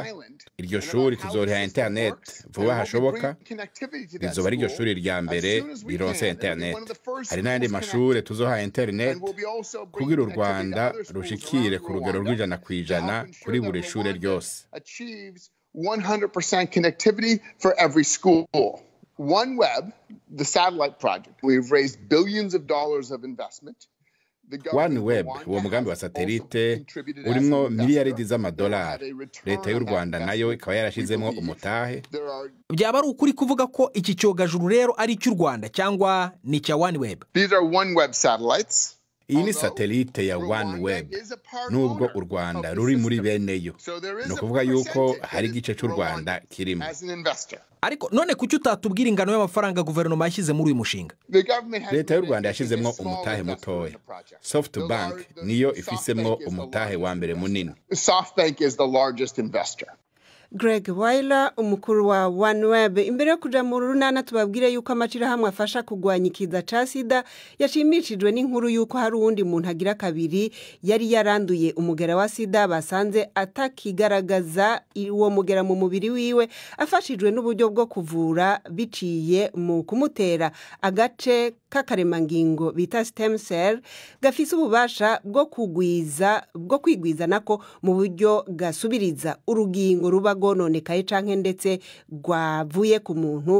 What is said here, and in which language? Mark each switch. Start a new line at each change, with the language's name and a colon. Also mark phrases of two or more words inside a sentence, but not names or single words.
Rundi: Iryo shuri tuzoriha internet vuba hashoboka, rizoba iryo shuri rya mbere rironse internet. Hari n'ayandi mashure tuzoha internet kugira u Rwanda rushikire ku rugero rw'100% kuri buri shure ryose.
English: 100% connectivity for every school. OneWeb, the satellite project, we've raised billions of dollars of investment.
Rundi: OneWeb, uwo mugambi wa satellite urimwo miliyaridi z'amadolari. Leta y'u Rwanda nayo ikaba yarashizemo umutahe.
Kinyarwanda: Byaba ari ukuri kuvuga ko iki cyogajuru rero ari cy'u Rwanda cyangwa ni cya OneWeb? These are OneWeb satellites. iyi ni satelite ya OneWeb nubwo u Rwanda ruri muri beneyo no kuvuga yuko hari igice cy'u Rwanda kirimo. Ariko none kuki utatubwira ingano y'amafaranga guverinoma yashyize muri uyu mushinga?
Rundi: Leta y'u Rwanda yashizemwo umutahe mutoya. SoftBank niyo ifisemwo umutahe wa mbere munini.
English: SoftBank is the largest investor.
Rundi: Greg Weiler, umukuru wa OneWeb. Imbere yo kuja mu runana tubabwire yuko amashirahamwe afasha kugwanya ikiza ca sida yashimishijwe n'inkuru yuko hari uwundi muntu agira kabiri yari yaranduye umugera wa sida basanze atakigaragaza uwo mugera mu mubiri wiwe, afashijwe n'uburyo bwo kuvura biciye mu kumutera agace k'akaremangingo bita
English: stem cell
Rundi: gafise ububasha bwo kwigwiza nako mu buryo gasubiriza urugingo ruba gononekaye canke ndetse rwavuye ku muntu.